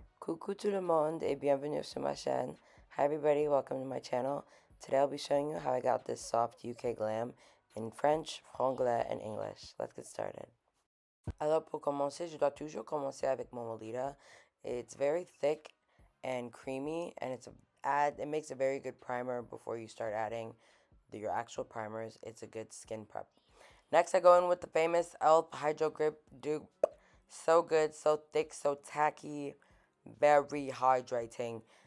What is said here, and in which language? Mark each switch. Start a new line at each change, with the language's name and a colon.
French: Coucou tout le monde et bienvenue sur ma chaîne.
English: Hi everybody, welcome to my channel. Today I'll be showing you how I got this soft UK glam in French, franglais, and English. Let's get started.
French: Alors pour commencer, je dois toujours commencer avec mon Weleda.
English: It's very thick and creamy, and it makes a very good primer before you start adding your actual primers. It's a good skin prep. Next, I go in with the famous e.l.f. Hydro Grip Dupe. So good, so thick, so tacky, very hydrating.